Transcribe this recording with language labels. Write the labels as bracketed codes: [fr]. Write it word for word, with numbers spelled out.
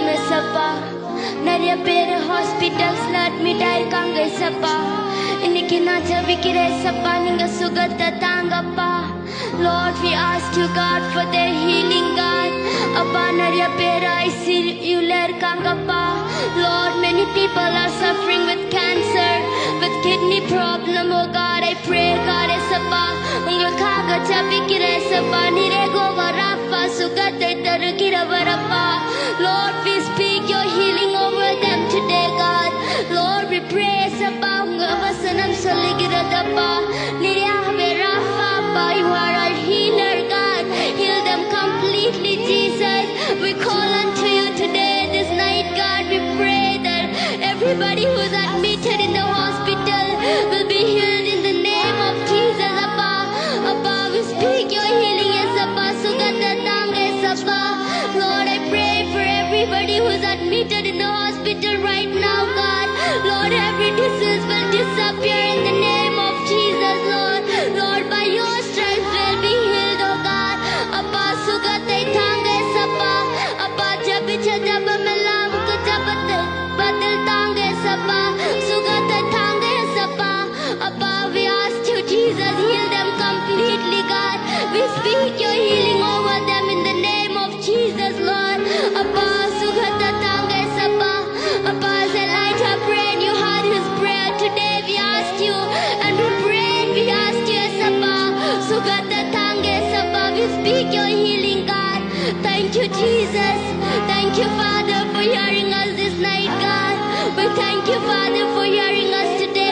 [ta] Hospitals admit ஆயிருக்காங்க ஏசப்பா. இன்னைக்கு நான் ஜெபிக்கிறேன் ஏசப்பா, நீங்க சுகத்தை தாங்கப்பா. [en] Lord, we ask you God for their healing God. [ta] அப்பா நிறைய பேர் ஐசியூல இருக்காங்கப்பா. [en] Lord, many people are suffering with cancer, with kidney problem. Oh God, I pray God [ta] ஏசப்பா, உங்களுக்காக ஜெபிக்கிறேன் ஏசப்பா. நீரே கோவா ராப்பா, சுகத்தை தருகிறவரப்பா. [en] Lord, we speak your healing over them today God. Lord, we pray [ta] ஏசப்பா, உங்க வசனம் சொல்லுகிறதப்பா. நீராகவே ராப்பா அப்பா, [en] you are our healer God. Heal them completely Jesus. We call unto you today this night God. We pray that everybody who is admitted in the hospital will be healed in the name of Jesus அப்பா. [ta] அப்பா [en] we speak your healing [ta] ஏசப்பா, சுகத்தை தாங்க ஏசப்பா. [en] Lord, I pray for everybody who's admitted in the hospital right now God. Lord, every disease will disappear in the name of Jesus Lord. Lord, by your strength will be healed oh God. [ta] அப்பா சுகத்தை தாங்க ஏசப்பா. அப்பா ஜெபிச்ச ஜெபமெல்லாம் உங்க ஜெபத்து பதில் தாங்க ஏசப்பா. சுகத்தை தாங்க ஏசப்பா. [en] அப்பா we ask you Jesus, heal them completely God. We speak your healing over them in the name of Jesus Lord. [ta] அப்பா சுகத்தை தாங்க ஏசப்பா. [en] அப்பா as Elijah prayed, you heard his prayer today. We ask you and we pray and we ask you ஏசப்பா, [ta] சுகத்தை தாங்க ஏசப்பா. [en] We speak your healing God. Thank you Jesus. Thank you Father for hearing us this night God. We thank you Father for hearing us today.